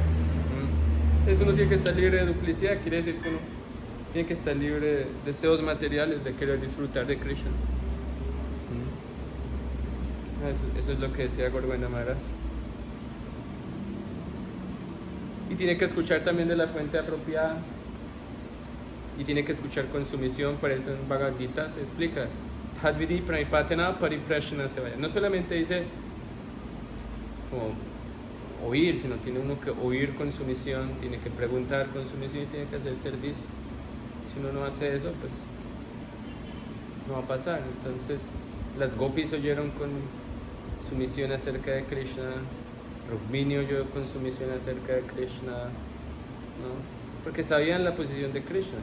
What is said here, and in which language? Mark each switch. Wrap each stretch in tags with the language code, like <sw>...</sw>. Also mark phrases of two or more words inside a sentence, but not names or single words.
<es>Entonces uno tiene que estar libre de duplicidad, quiere decir que uno tiene que estar libre de deseos materiales, de querer disfrutar de Krishna. Eso es lo que decía Gorgovinda Maharaj. Y tiene que escuchar también de la fuente apropiada. Y tiene que escuchar con sumisión. Por eso en Bhagavad Gita se explica.</es> <sa>तद्विद्धि प्रणिपातेन परिप्रश्नेन सेवया.</sa> <es>No solamente dice como oír, sino tiene uno que oír con sumisión, tiene que preguntar con sumisión y tiene que hacer servicio. Si uno no hace eso, pues no va a pasar. Entonces las gopis oyeron con sumisión acerca de Krishna, Rukmini oyó con sumisión acerca de Krishna, ¿no?, porque sabían la posición de Krishna.</es>